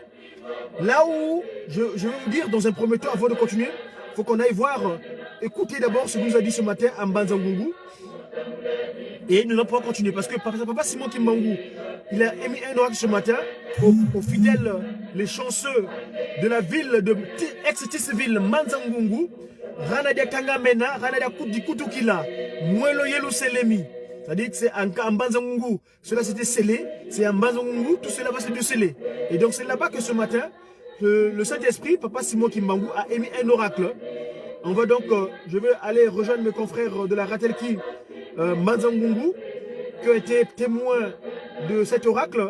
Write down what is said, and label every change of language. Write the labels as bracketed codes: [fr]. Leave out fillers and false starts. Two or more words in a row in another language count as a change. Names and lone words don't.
[fr] Là où, je vais vous dire dans un premier temps, avant de continuer, il faut qu'on aille voir, écoutez d'abord ce qu'il nous a dit ce matin en Banzangungu. Et nous n'allons pas continuer parce que Papa Simon Kimbangu, il a émis un oracle ce matin aux fidèles, les chanceux de la ville de ex-Tisseville, Manzangungu, Ranadia Kangamena, Ranadia Kutukila, Mwelo Yelu Selemi. C'est-à-dire que c'est en Banzangungu, cela c'était scellé, c'est en Banzangungu, tout cela va se sceller. Et donc c'est là-bas que ce matin, le Saint-Esprit, Papa Simon Kimbangu, a émis un oracle. On va donc, je vais aller rejoindre mes confrères de la Ratelki, Manzangungu, qui ont été témoins de cet oracle.